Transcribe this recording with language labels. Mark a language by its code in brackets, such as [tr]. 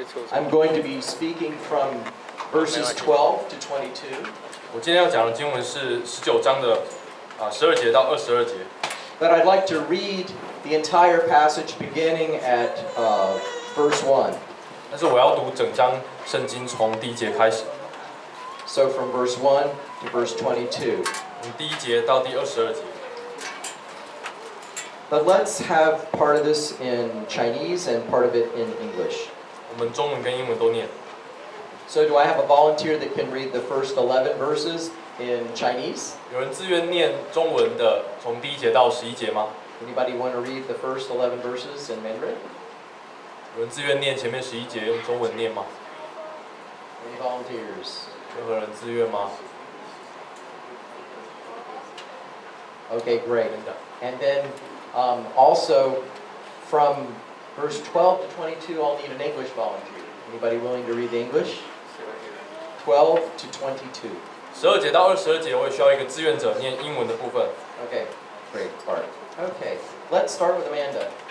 [en] I'm going to be speaking from verses 12 to 22. [zh] 我今天要讲的经文是19章的12节到22节。 [en] But I'd like to read the entire passage beginning at verse 1. [zh] 但是我要读整章圣经从第1节开始。 [en] So from verse 1 to verse 22. [zh] 从第1节到第22节。 [en] But let's have part of this in Chinese and part of it in English. [zh] 我们中文跟英文都念。 [en] So do I have a volunteer that can read the first 11 verses in Chinese? [zh] 有人自愿念中文的，从第1节到11节吗？ [en] Anybody want to read the first 11 verses in Mandarin? [zh] 有人自愿念前面11节用中文念吗？ [en] Any volunteers? [zh] 任何人自愿吗？ [en] Okay, great. And then also from verse 12 to 22, I'll need an English volunteer. Anybody willing to read the English? 12 to 22. [zh] 12节到22节，我也需要一个志愿者念英文的部分。 [en] Okay, great part. Okay, let's start with Amanda.